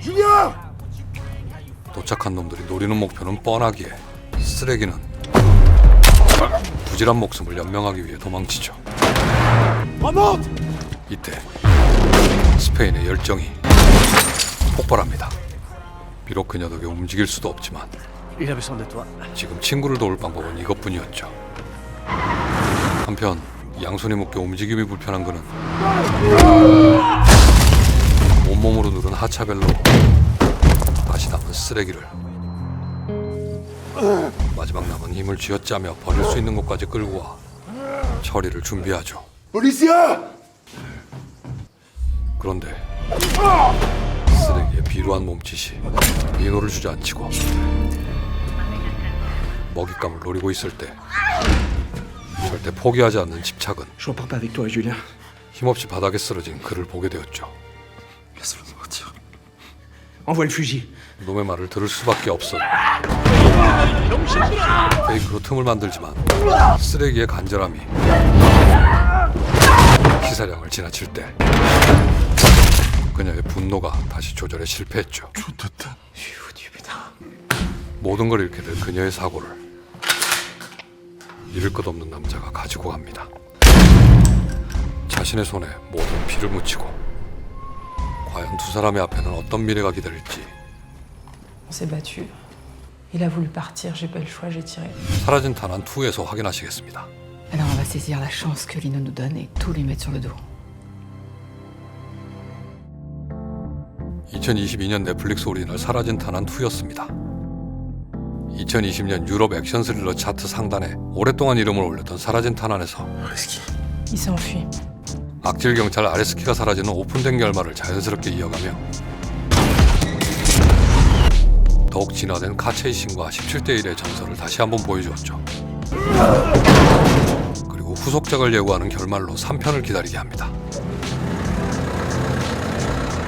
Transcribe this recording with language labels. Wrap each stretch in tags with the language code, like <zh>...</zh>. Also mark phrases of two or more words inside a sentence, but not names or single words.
<ko>도착한 놈들이 노리는 목표는 뻔하기에 쓰레기는 부질한 목숨을 연명하기 위해 도망치죠. 이때 스페인의 열정이 폭발합니다. 비록 그녀 덕에 움직일 수도 없지만</ko> <fr>Il a besoin de toi.</fr> <ko>지금 친구를 도울 방법은 이것뿐이었죠. 한편 양손이 묶여 움직임이 불편한 그는 온몸으로 누른 하차벨로 다시 남은 쓰레기를 마지막 남은 힘을 쥐어짜며 버릴 수 있는 곳까지 끌고 와 처리를 준비하죠. 그런데 쓰레기에 비루한 몸짓이 리노를 주저앉히고 먹잇감을 노리고 있을 때 절대 포기하지 않는 집착은</ko> <fr>Je repars pas avec toi, Julien.</fr> <ko>힘없이 바닥에 쓰러진 그를 보게 되었죠.</ko> <fr>Laisse-le partir. Envoie le fusil.</fr> <ko>놈의 말을 들을 수밖에 없어. 페이크로 틈을 만들지만 쓰레기의 간절함이 시사량을 지나칠 때 그녀의 분노가 다시 조절에 실패했죠. 모든 걸 잃게 될 그녀의 사고를 잃을 것 없는 남자가 가지고 갑니다. 자신의 손에 모든 피를 묻히고 과연 두 사람의 앞에는 어떤 미래가 기다릴지.</ko> <fr>On s'est battu. Il a voulu partir, j'ai pas eu le choix, j'ai tiré.</fr> <ko>사라진 탄환 2에서 확인하시겠습니다.</ko> <fr>Alors on va saisir la chance que Lino nous donne et tout lui mettre sur le dos.</fr> <ko>2022년 넷플릭스 오리지널 사라진 탄환 2였습니다. 2020년 유럽 액션 스릴러 차트 상단에 오랫동안 이름을 올렸던 사라진 탄환에서</ko> <fr>Il s'est enfui.</fr> <ko>악질 경찰 아레스키가 사라지는 오픈된 결말을 자연스럽게 이어가며 더욱 진화된 카체이신과 17대1의 전설을 다시 한번 보여주었죠. 그리고 후속작을 예고하는 결말로 3편을 기다리게 합니다.</ko>